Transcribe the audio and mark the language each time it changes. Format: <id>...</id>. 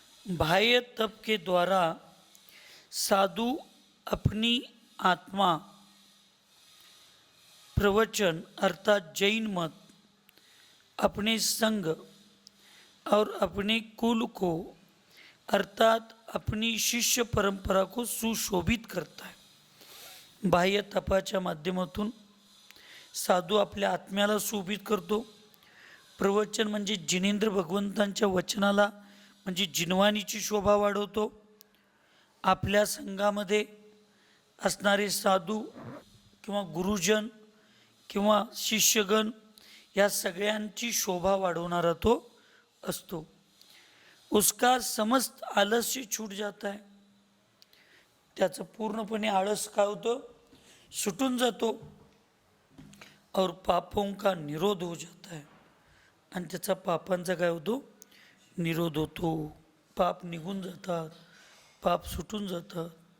<hi>बाह्य तप के द्वारा साधु अपनी आत्मा, प्रवचन अर्थात जैन मत, अपने संघ और अपने कुल को अर्थात अपनी शिष्य परंपरा को सुशोभित करता है.</hi> <mr>बाह्य तपाच्या माध्यमातून साधू आपल्या आत्म्याला शोभित करतो. प्रवचन म्हणजे जिनेंद्र भगवंतांच्या वचनाला म्हणजे जिनवानीची शोभा वाढवतो. आपल्या संघामध्ये असणारे साधू किंवा गुरुजन किंवा शिष्यगण या सगळ्यांची शोभा वाढवणारा तो असतो.</mr> <hi>उसका समस्त आलस्य छूट जाता है.</hi> <mr>त्याचं पूर्णपणे आळस काय होतं, सुटून जातो.</mr> <hi>और पापों का निरोध हो जाता है.</hi> <mr>आणि त्याचा पापांचा काय होतो, निरोध होतो. पाप निघून जातात, पाप सुटून जातात.</mr>